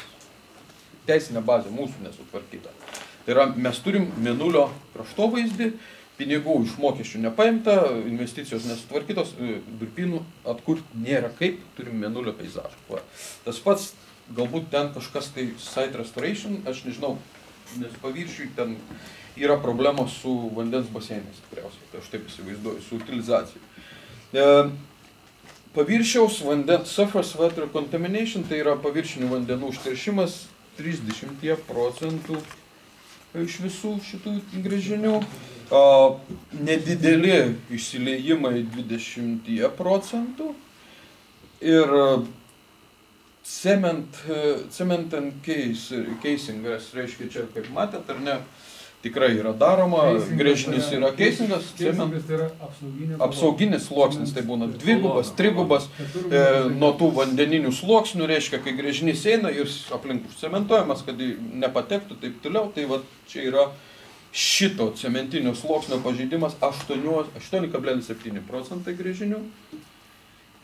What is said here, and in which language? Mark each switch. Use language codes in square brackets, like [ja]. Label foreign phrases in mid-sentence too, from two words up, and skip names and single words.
[lt] Teisinė bazė mūsų nesutvarkyta. Tai yra, mes turim mėnulio kraštovaizdį, pinigų iš mokesčių nepaimta, investicijos nesutvarkytos, durpynų atkurti nėra kaip, turim mėnulio peizažą. Tas pats, galbūt ten kažkas tai [en] site restoration, [lt] aš nežinau, nes paviršiui ten yra problemos su vandens baseinais, tikriausiai, tai aš taip įsivaizduoju, su utilizacija. Paviršiaus vandens, [en] surface water contamination, [lt] tai yra paviršinių vandenų užteršimas 30% iš visų šitų gręžinių, nedideli išsiliejimai 20% ir [en] cement and [lt] casingas, reiškia čia, kaip matėt, ar ne, tikrai yra daroma, gręžinys yra casingas, apsauginis sluoksnis, tai būna dvigubas, trigubas, nuo tų vandeninių sluoksnių, reiškia, kai gręžinys eina ir aplink užcementuojamas, kad nepatektų, taip toliau, tai va čia yra šito cementinio sluoksnio pažeidimas 8,7% gręžinių.